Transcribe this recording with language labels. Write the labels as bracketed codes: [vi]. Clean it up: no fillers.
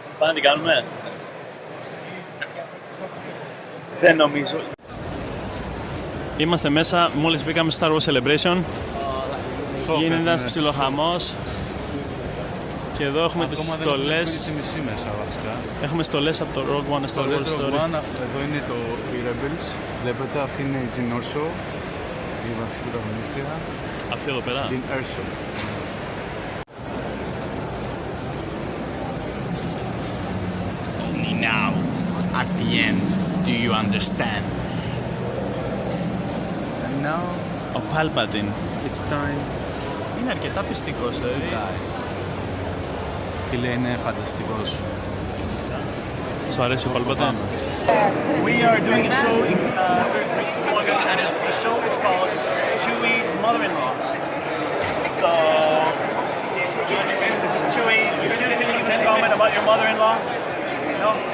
[el] Πάμε να την κάνουμε. Δεν νομίζω. Είμαστε μέσα, μόλις μπήκαμε στο Star Wars Celebration. Γίνεται ένας ψιλοχαμός. Και εδώ έχουμε τις στολές. Έχουμε στολές από το Rogue One, Star Wars Story. Εδώ είναι οι Rebels. Βλέπετε, αυτή είναι η Jyn Erso, η βασική πρωταγωνίστρια. Αυτή εδώ πέρα. Jyn Erso. [en] Only now, at the end, do you understand? And now, [el] Ο Palpatine. [en] it's time. [el] Είναι αρκετά πιστικός, δηλαδή. Φίλε, είναι φανταστικός. Σου αρέσει ο Παλπατά? [en] We are doing a show in August, and the show is called Chewie's Mother-in-Law. So, this is Chewie. You can comment about your mother-in-law? No?